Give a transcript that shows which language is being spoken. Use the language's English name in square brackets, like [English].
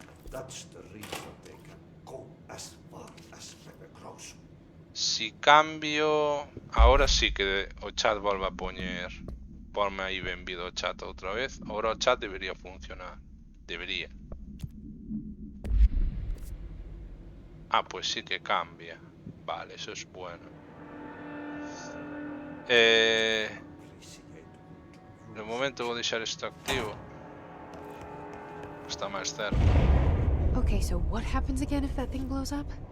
[English] That's the reason they can go as far as Pepecross. [Galician] Si cambio... [Spanish] Ahora sí que [Galician] o chat volve a poñer... Ponme aí benvido ao chat outra vez. Ahora o chat debería funcionar. Debería. [Spanish] Ah, pues sí que cambia. Vale, eso es bueno. [Galician] De momento vou deixar isto activo. Está máis certo. [English] Okay, so what happens again if that thing blows up?